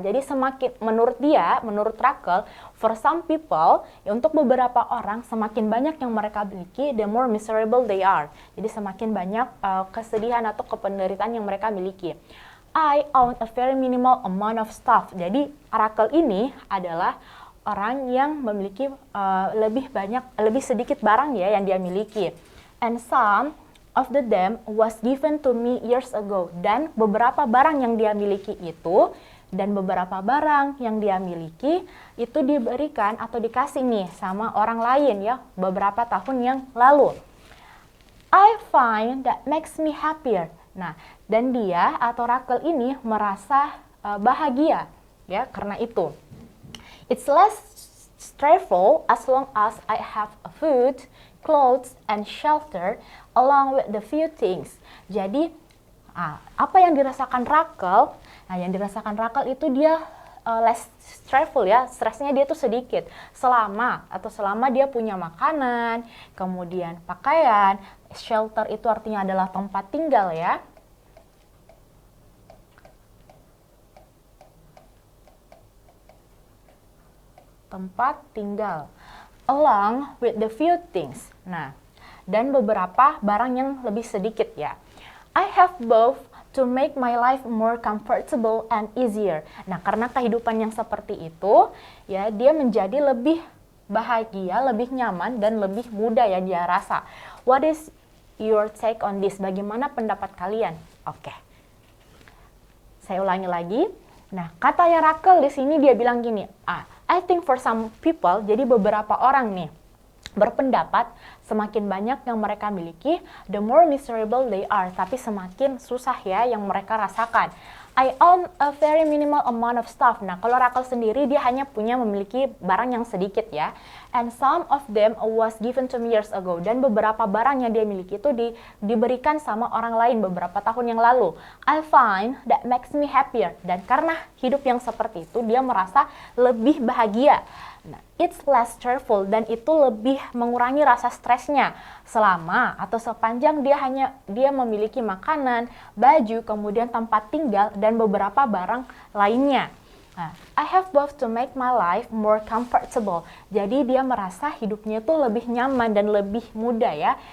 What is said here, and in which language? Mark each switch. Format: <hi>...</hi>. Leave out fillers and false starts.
<id>Jadi semakin, menurut Rachel,</id> <en>for some people,</en> <id>ya untuk beberapa orang, semakin banyak yang mereka miliki,</id> <en>the more miserable they are.</en> <id>Jadi semakin banyak kesedihan atau penderitaan yang mereka miliki.</id> <en>I own a very minimal amount of stuff.</en> <id>Jadi Rachel ini adalah orang yang memiliki lebih sedikit barang ya yang dia miliki.</id> <en>And some of them was given to me years ago.</en> <id>Dan beberapa barang yang dia miliki itu, dan beberapa barang yang dia miliki itu diberikan atau dikasih nih sama orang lain ya, beberapa tahun yang lalu.</id> <en>I find that makes me happier.</en> <id>Nah, dan dia atau Rachel ini merasa bahagia ya karena itu.</id> <en>It's less stressful as long as I have food, clothes, and shelter along with the few things.</en> <id>Jadi, apa yang dirasakan Rachel? Nah, yang dirasakan Rachel itu dia</id> <en>less stressful</en> <id>ya, stresnya dia tuh sedikit. Selama dia punya makanan, kemudian pakaian, shelter itu artinya adalah tempat tinggal ya. Tempat tinggal.</id> <en>Along with the few things.</en> <id>Nah, dan beberapa barang yang lebih sedikit ya.</id> <en>I have both to make my life more comfortable and easier.</en> <id>Nah, karena kehidupan yang seperti itu, ya dia menjadi lebih bahagia, lebih nyaman, dan lebih mudah ya dia rasa.</id> <en>What is your take on this?</en> <id>Bagaimana pendapat kalian? Oke. Saya ulangi lagi. Nah, katanya Rachel di sini dia bilang gini,</id> <en>I think for some people,</en> <id>jadi beberapa orang nih, berpendapat semakin banyak yang mereka miliki,</id> <en>the more miserable they are.</en> <id>Tapi semakin susah ya yang mereka rasakan.</id> <en>I own a very minimal amount of stuff.</en> <id>Nah, kalau Rachel sendiri dia hanya memiliki barang yang sedikit ya.</id> <en>And some of them was given to me years ago.</en> <id>Dan beberapa barang yang dia miliki itu diberikan sama orang lain beberapa tahun yang lalu.</id> <en>I find that makes me happier.</en> <id>Dan karena hidup yang seperti itu, dia merasa lebih bahagia. Nah,</id> <en>it's less stressful</en> <id>dan itu lebih mengurangi rasa stresnya selama atau sepanjang dia memiliki makanan, baju, kemudian tempat tinggal dan beberapa barang lainnya.</id> <en>Nah, I have both to make my life more comfortable.</en> <id>Jadi dia merasa hidupnya itu lebih nyaman dan lebih mudah ya.</id>